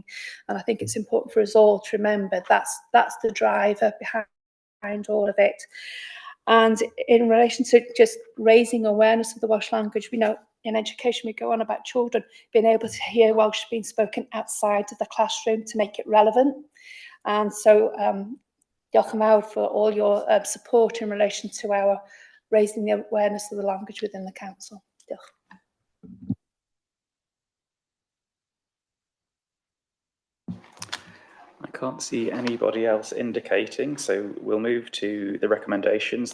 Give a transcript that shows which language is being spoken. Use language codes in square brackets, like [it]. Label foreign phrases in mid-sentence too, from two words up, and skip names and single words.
[en] And I think it's important for us all to remember that's the driver behind all of it. And in relation to just raising awareness of the Welsh language, we know in education we go on about children being able to hear Welsh being spoken outside of the classroom to make it relevant. And so [cy] diolch yn fawr [en] for all your support in relation to our raising the awareness of the language within the council. [cy] Diolch. [en] I can't see anybody else indicating, so we'll move to the recommendations.